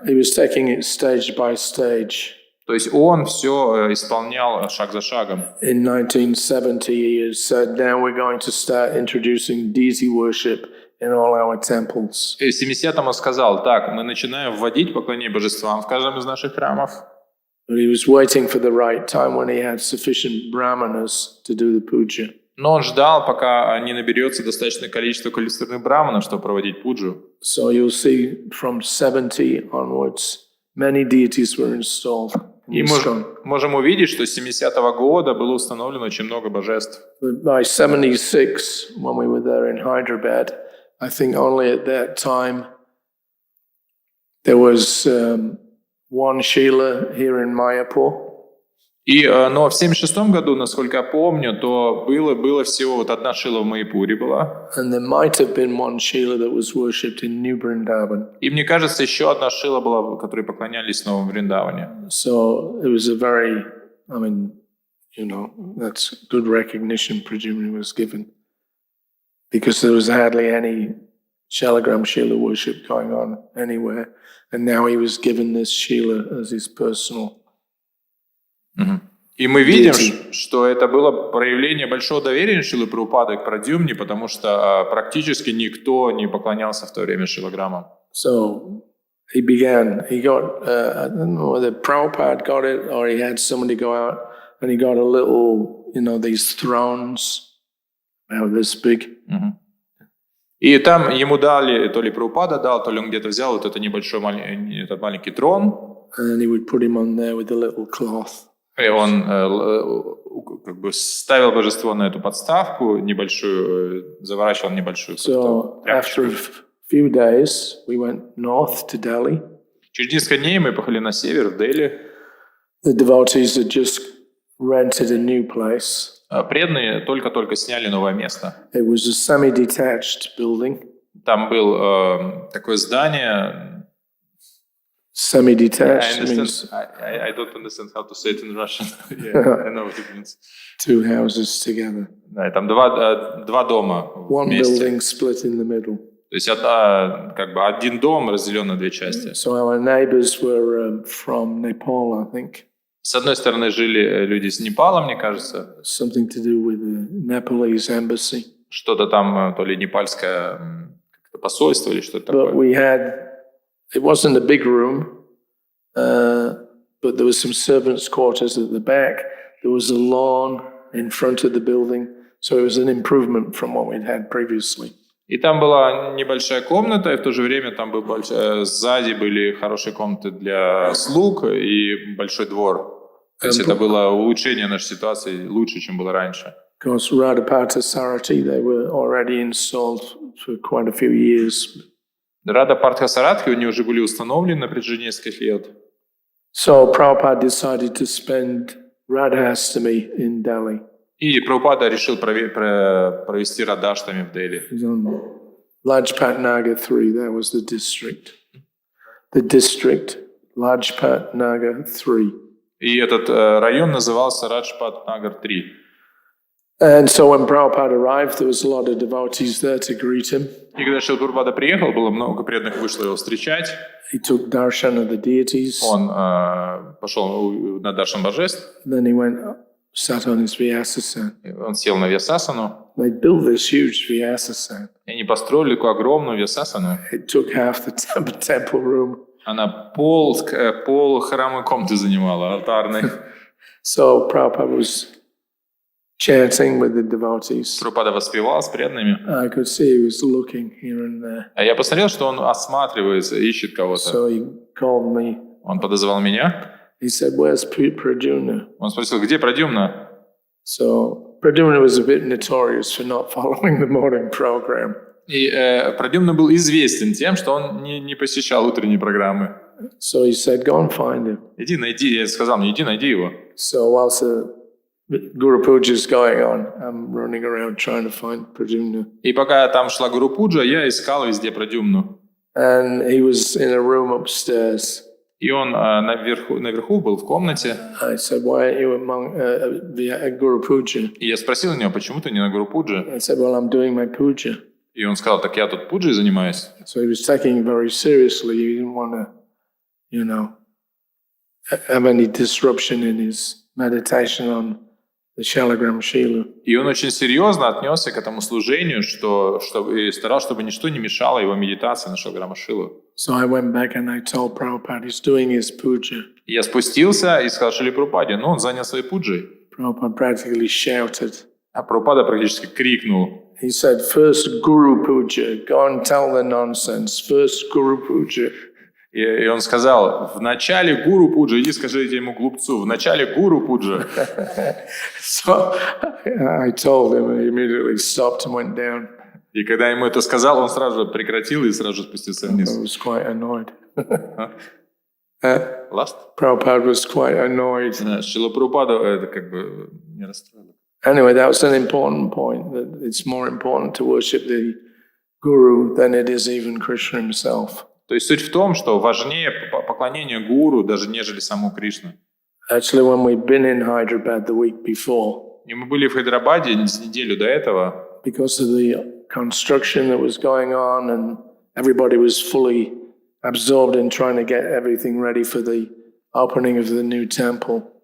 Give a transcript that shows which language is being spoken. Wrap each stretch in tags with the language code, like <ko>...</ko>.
<en>He was taking it stage by stage.</en> <ru>То есть он все исполнял шаг за шагом.</ru> <en>In 1970 he has said, now we're going to start introducing deity worship in all our temples.</en> <ru>И в 70-м он сказал, так, мы начинаем вводить поклонение божествам в каждом из наших храмов.</ru> <en>But he was waiting for the right time when he had sufficient brahmanas to do the puja.</en> <ru>Но он ждал, пока не наберется достаточное количество квалифицированных браманов, чтобы проводить пуджу.</ru> <en>So you'll see from 70 onwards, many deities were installed.</en> <ru>И можем увидеть, что с 70-го года было установлено очень много божеств.</ru> <en>But by 76, when we were there in Hyderabad, I think only at that time there was one Shila here in Mayapur.</en> <ru>Но в 76 году, насколько я помню, то было всего вот одна шила в Майяпуре была.</ru> <en>And there might have been one Shila that was worshipped in New Vrindavan.</en> <ru>И мне кажется, еще одна шила была, которой поклонялись в Новом Вриндаване.</ru> <en>So it was a very, I mean, you know, that's good recognition presumably was given. Because there was hardly any Shalagram Shila worship going on anywhere. And now he was given this Shila as his personal.</en> <ru>И мы видим, что это было проявление большого доверия Шилы Прабхупады к Прадьюмне, потому что практически никто не поклонялся в то время шилограммам.</ru> <en>So he got, I don't know whether Prabhupada got it or he had somebody go out and he got a little, you know, these thrones about this big.</en> <ru>И там ему дали, то ли Прабхупада дал, то ли он где-то взял вот это небольшой этот маленький трон.</ru> <en>And he would put him on there with a little cloth.</en> <ru>И он как бы ставил божество на эту подставку небольшую, заворачивал небольшую.</ru> <en>So after a few days, we went north to Delhi.</en> <ru>Через несколько дней мы поехали на север, в Дели.</ru> <en>The devotees had just rented a new place.</en> <ru>Преданные только-только сняли новое место.</ru> <en>It was a semi-detached building.</en> <ru>Там было такое здание.</ru> <en>Semi-detached means I don't understand how to say it in Russian. Yeah, I know what it means. Two houses together.</en> <ru>Да, там два дома</ru> <en>One</en> <ru>вместе.</ru> <en>building split in the middle.</en> <ru>То есть как бы один дом разделен на две части.</ru> <en>So our neighbors were from Nepal, I think.</en> <ru>С одной стороны жили люди из Непала, мне кажется.</ru> <en>Something to do with the Nepalese embassy.</en> <ru>Что-то там, то ли непальское посольство или что-то такое.</ru> <en>But we had, it wasn't a big room, but there was some servants' quarters at the back. There was a lawn in front of the building, so it was an improvement from what we'd had previously.</en> <ru>И там была небольшая комната, и в то же время там был сзади были хорошие комнаты для слуг и большой двор. То есть это было улучшение нашей ситуации лучше, чем было раньше.</ru> <en>Because Radhapata Sarati, they were already installed for quite a few years.</en> <ru>Рада Партха Саратхи у них уже были установлены на протяжении нескольких лет.</ru> <en>So Prabhupada decided to spend Radhastami in Delhi.</en> <ru>И Прабхупада решил провести Радхаштами в Дели.</ru> <en>Lajpat Nagar 3, that was the district. The district, Lajpat Nagar 3.</en> <ru>И этот район назывался Раджпат Нагар 3.</ru> <en>And so when Prabhupada arrived, there was a lot of devotees there to greet him.</en> <ru>И когда Шрила Прабхупада приехал, было много преданных вышло его встречать.</ru> <en>He took darshan of the deities.</en> <ru>Он пошел на даршан божеств.</ru> <en>Then he went, sat on his Vyasasana.</en> <ru>Он сел на Вьясасану.</ru> <en>They built this huge Vyasasana.</en> <ru>И они построили такую огромную Вьясасану.</ru> <en>It took half the temple room.</en> <ru>Она пол храмовой комнаты занимала, алтарной.</ru> <en>So Prabhupada was chanting with the devotees.</en> <ru>Прабхупада воспевал с преданными.</ru> <en>I could see he was looking here and there.</en> <ru>А я посмотрел, что он осматривается, ищет кого-то.</ru> <en>So he called me.</en> <ru>Он подозвал меня.</ru> <en>He said, "Where's Pradyumna?"</en> <ru>Он спросил, где Прадьюмна?</ru> <en>So Pradyumna was a bit notorious for not following the morning program.</en> <ru>И Прадьюмна был известен тем, что он не посещал утренние программы.</ru> <en>So he said, "Go and find him."</en> <ru>Иди найди, я сказал мне, иди найди его.</ru> <en>So whilst the Guru Puja is going on, I'm running around trying to find Pradyumna.</en> <ru>И пока там шла Гуру Пуджа, я искал везде Прадьюмну.</ru> <en>And he was in a room upstairs.</en> <ru>И он наверху был в комнате.</ru> <en>I said, "Why aren't you among Guru Puja?"</en> <ru>И я спросил у него, почему ты не на Гуру Пудже?</ru> <en>I said, "Well, I'm doing my puja."</en> <ru>И он сказал, так я тут пуджей занимаюсь.</ru> <en>So he was taking it very seriously. He didn't want to, you know, have any disruption in his meditation on the Shalagram Shila.</en> <ru>И он очень серьезно отнесся к этому служению, и старался, чтобы ничто не мешало его медитации на Шалаграма Шилу.</ru> <en>So I went back and I told Prabhupada he's doing his puja.</en> <ru>И я спустился и сказал Шриле Прабхупаде, он занял своей пуджей.</ru> <en>Prabhupada practically shouted.</en> <ru>А Прабхупада практически крикнул.</ru> <en>He said, "First Guru Puja, go and tell the nonsense. First Guru Puja."</en> <ru>И он сказал, в начале Гуру Пуджи, иди скажите ему глупцу, в начале Гуру Пуджи.</ru> <en>So I told him and he immediately stopped and went down.</en> <ru>И когда ему это сказал, он сразу же прекратил и сразу же спустился вниз.</ru> <en>I was quite annoyed. Last? Prabhupada was quite annoyed.</en> <ru>Шрила Прабхупада это как бы не расстроило.</ru> <en>Anyway, that was an important point, that it's more important to worship the Guru than it is even Krishna himself.</en> <ru>То есть суть в том, что важнее поклонение гуру, даже нежели саму Кришну.</ru> <en>Actually, when we've been in Hyderabad the week before,</en> <ru>И мы были в Хайдарабаде неделю до этого,</ru> <en>because of the construction that was going on and everybody was fully absorbed in trying to get everything ready for the opening of the new temple.</en>